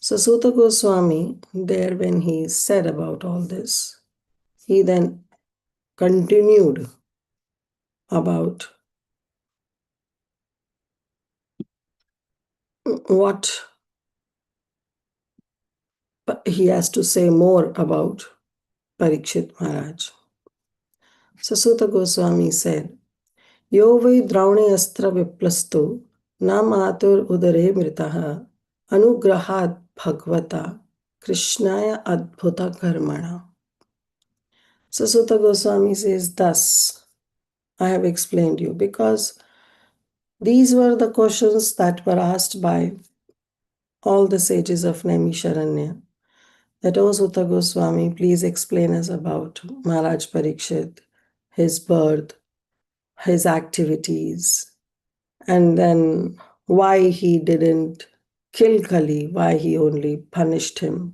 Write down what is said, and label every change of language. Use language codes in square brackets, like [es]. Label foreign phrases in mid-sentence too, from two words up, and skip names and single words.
[en] So Suta Goswami, there when he said about all this, he then continued about what he has to say more about Parikshit Maharaj. So Suta Goswami said, [sa] यो वै द्रौणि अस्त्र विप्लुष्टो न मातुर् उदरे मृतः अनुग्रहात् भगवतः कृष्णस्य अद्भुत कर्मणः. [en] So Suta Goswami says, thus I have explained you, because these were the questions that were asked by all the sages of Naimisharanya. That, O Suta Goswami, please explain us about Maharaj Parikshit, his birth, his activities, and then why he didn't kill Kali, why he only punished him.